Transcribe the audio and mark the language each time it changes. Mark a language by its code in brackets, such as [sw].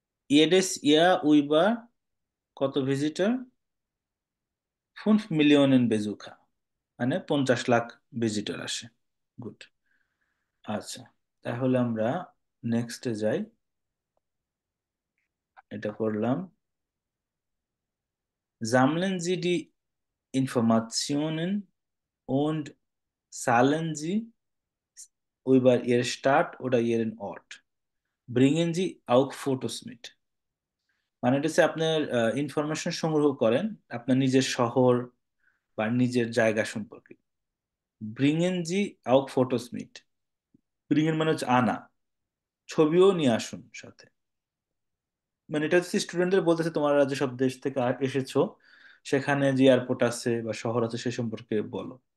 [de] ইয়েডেস ইয়া উইবার [bn] কত visitor, 5 million বেজুকা, মানে 50 lakh visitor আসে। গুড। আচ্ছা, তাহলে আমরা নেক্সটে যাই। এটা করলাম। [de] Sammeln Sie die Informationen und zahlen Sie über Ihre Stadt oder Ihren Ort. Bringen Sie auch Fotos mit. [bn] মানে এটা হচ্ছে আপনার ইনফরমেশন সংগ্রহ করেন আপনার নিজের শহর বা নিজের জায়গা সম্পর্কে। [de] ব্রিংয়েন জি আউক ফটোস মিট। [bn] ব্রিংয়েন মানে হচ্ছে আনা, ছবিও নিয়ে আসুন সাথে। মানে এটা হচ্ছে স্টুডেন্টদের বলতেছে তোমরা যেসব দেশ থেকে এসেছো সেখানে যে এয়ারপোর্ট আছে বা শহর আছে সে সম্পর্কে বলো।